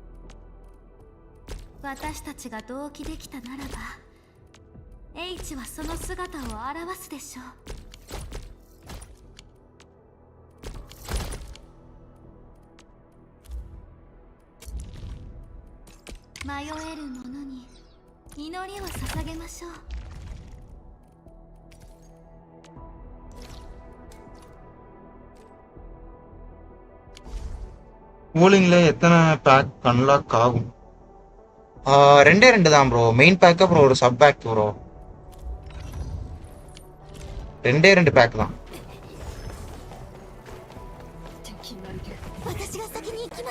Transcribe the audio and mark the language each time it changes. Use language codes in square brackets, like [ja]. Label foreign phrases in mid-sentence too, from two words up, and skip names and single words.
[ja] 私たちが同期できたならば H はその姿を表すでしょう。迷える者に祈りを捧げましょう。 [ta] கூலிங்ல எத்தனை [en] pack unlock [ta] ஆகும்? ரெண்டே ரெண்டு தான் ப்ரோ. [en] main pack [ta] அப்புறம் ஒரு [en] sub pack [ta] ப்ரோ. ரெண்டே ரெண்டு பேக் தான். [ja] 私が先に行きます。